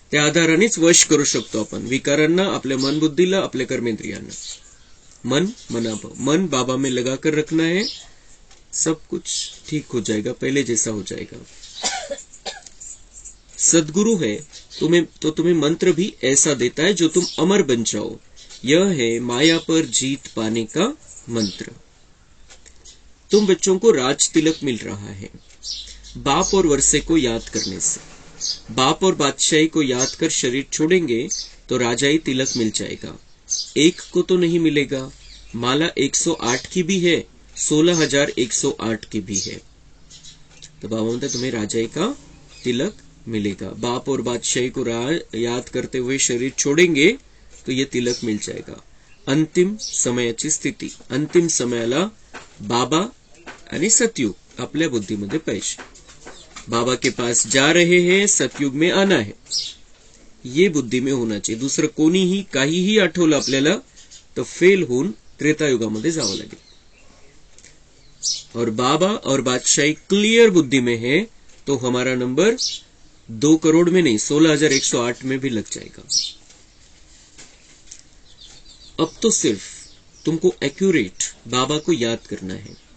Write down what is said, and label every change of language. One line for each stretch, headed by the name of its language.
Marathi: त्या आधारानेच वश करू शकतो आपण विकारांना, आपल्या मन बुद्धीला, आपल्या कर्मेंद्रियांना.
Hindi: मन मना भव, मन बाबा में लगाकर रखना है, सब कुछ ठीक हो जाएगा, पहले जैसा हो जाएगा. सदगुरु है तुम्हें मंत्र भी ऐसा देता है जो तुम अमर बन जाओ. यह है माया पर जीत पाने का मंत्र. तुम बच्चों को राज तिलक मिल रहा है बाप और वर्षे को याद करने से. बाप और बादशाही को याद कर शरीर छोड़ेंगे तो राजाई तिलक मिल जाएगा. एक को तो नहीं मिलेगा. माला 108 की भी है, 16,108 की भी है. तो बाबा म्हणते तुम्हें राजाई का तिलक मिलेगा. बाप और बादशाही को याद करते हुए शरीर छोड़ेंगे तो ये तिलक मिल जाएगा.
Marathi: अंतिम समयाची स्थिती, अंतिम समयाला बाबा आणि सतयुग आपल्या बुद्धीमध्ये पाहिजे.
Hindi: बाबा के पास जा रहे हैं, सतयुग में आना है, ये बुद्धी में होना चाहिए.
Marathi: दुसरं कोणीही काहीही आठवलं आपल्याला तर फेल होऊन त्रेतायुगामध्ये जावं लागेल.
Hindi: और बाबा और बादशाही क्लियर बुद्धि में है तो हमारा नंबर 2 करोड़ में नहीं 16,108 में भी लग जाएगा. अब तो सिर्फ तुमको एक्यूरेट बाबा को याद करना है.